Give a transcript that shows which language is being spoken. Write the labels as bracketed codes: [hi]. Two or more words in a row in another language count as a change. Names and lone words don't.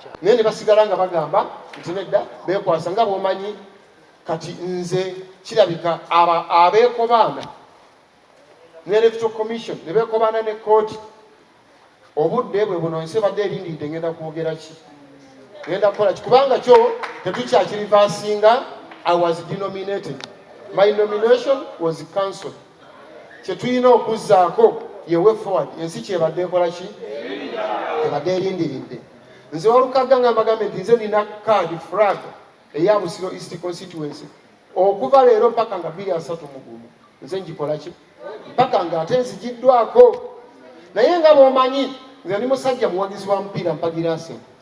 [lg] Naye ne basigala nga bagamba nti nedda, beekwasa nga bw'omanyi, kati nze kirabika aba-, abeekobaana ne Electoral Commission, ne beekobaana ne kkooti. Obudde bwe buno, ensi ebadde erindiridde, ngenda kwogera ki? Ngenda kukola ki? Kubanga kyo tetukyakirivaasinga, [en] I was denominated. My nomination was cancelled. [lg] Kye tulina okuzzaako ye [en] way forward. [lg] Ensi kyebadde ekola ki? Ebadde erindiridde. Nze Walukaga nga mbagambe nti nze nina [en] card flag [lg] eya Busiro East Constituency. Okuva leero mpaka nga bbiri asatu mu gumu, nze ngikola ki? Mpaka nga ate nzigiddwako. Naye nga bw'omanyi, nze ndi musajja muwagizi wa mupiira, mpagira ase.